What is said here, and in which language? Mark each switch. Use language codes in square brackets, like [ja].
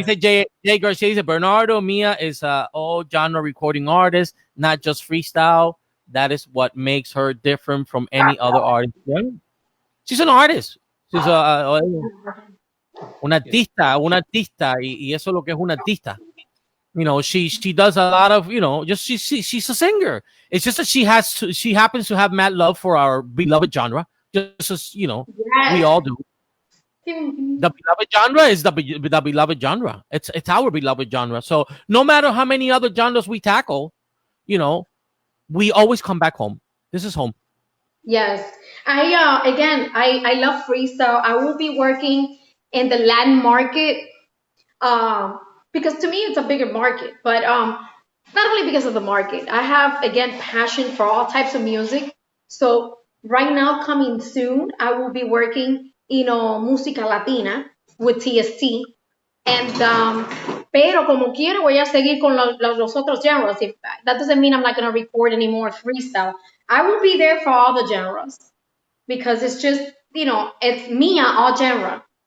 [en] Dice Jay Garcia, dice Bernardo Mia is all genre recording artist, not just freestyle. That is what makes her different from any other artist. Yeah. She's an artist. She's [es] una artista, y eso es lo que es una artista. [en] You know, she does a lot of, just she's a singer. It's just that she happens to have mad love for our beloved genre, just as we all do. The beloved genre is the beloved genre. It's our beloved genre. So no matter how many other genres we tackle, we always come back home. This is home. Yes. I love freestyle. I will be working in the Latin market because to me it's a bigger market. But not only because of the market. I have, again, passion for all types of music. So right now, coming soon, I will be working música latina with TST. And, [es] pero como quiero, voy a seguir con los otros genres. [en] That doesn't mean I'm not going to record any more freestyle. I will be there for all the genres because it's just, it's Mia, all genre.